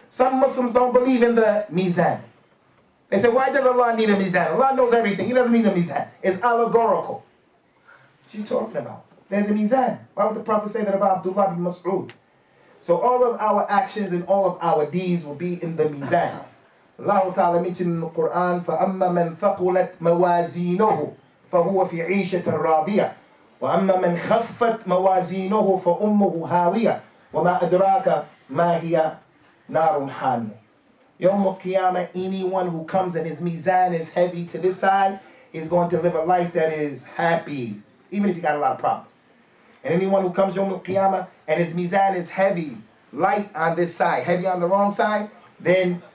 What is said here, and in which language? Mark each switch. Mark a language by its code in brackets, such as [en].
[en] Some Muslims don't believe in the mizan. They say, why does Allah need a mizan? Allah knows everything. He doesn't need a mizan. It's allegorical. What are you talking about? There's a mizan. Why would the Prophet say that about Abdullah ibn Mas'ud? So all of our actions and all of our deeds will be in the mizan. [ar] Allah Ta'ala mentioned in the Quran, فَأَمَّا مَنْ ثَقُلَتْ مَوَازِينُهُ فَهُوَ فِي عِيشَةٍ رَاضِيَةٍ وَأَمَّا مَنْ خَفَّتْ مَوَازِينُهُ فَأُمُّهُ هَاوِيَةٌ وَمَا أَدْرَاكَ مَا هِيَ نَارٌ حَامِيَةٌ. [en] Yawm al-Qiyamah, anyone who comes and his mizan is heavy to this side is going to live a life that is happy, even if you got a lot of problems. And anyone who comes Yawm al-Qiyamah and his mizan is heavy, light on this side, heavy on the wrong side, then